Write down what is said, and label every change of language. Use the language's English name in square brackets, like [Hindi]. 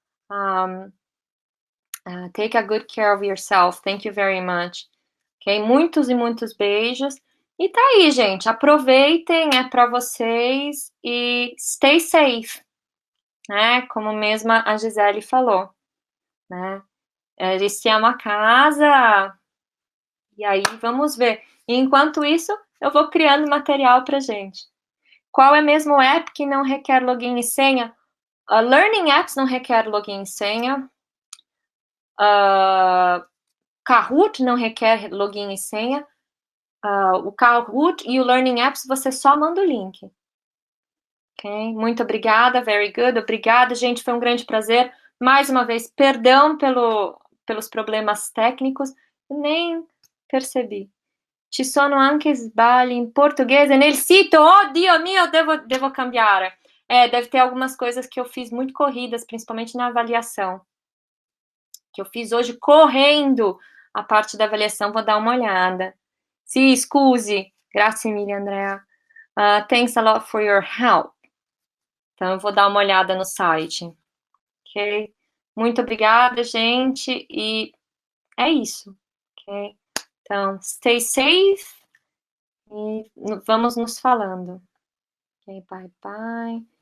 [English] Um, take a good care of yourself. Thank you very much. [Portuguese] Ok? Muitos e muitos beijos. E tá aí, gente. Aproveitem, é para vocês e [English] stay safe, [Portuguese] né? Como mesma a Gisele falou, né? Eles têm uma casa e aí vamos ver. E enquanto isso, eu vou criando material pra gente. Qual é mesmo o app que não requer login e senha? Learning Apps não requer login e senha. Kahoot não requer login e senha. O Kahoot e o Learning Apps você só manda o link. Ok? Muito obrigada, [English] very good. [Portuguese] Obrigada, gente. Foi um grande prazer. Mais uma vez, perdão pelos problemas técnicos. Nem percebi. [Italian] Ci sono anche sbagli in portoghese nel sito. Oh, Dio mio, devo cambiare. [Portuguese] Deve ter algumas coisas que eu fiz muito corridas, principalmente na avaliação. Que eu fiz hoje correndo a parte da avaliação. Vou dar uma olhada. [Italian] Sì, scusi. Grazie mille, [Portuguese] Andrea. [English] Thanks a lot for your help. [Portuguese] Então, eu vou dar uma olhada no site. Ok? Muito obrigada, gente. E é isso. Ok? Então, [English] stay safe. [Portuguese] E vamos nos falando. [English] Ok, bye bye.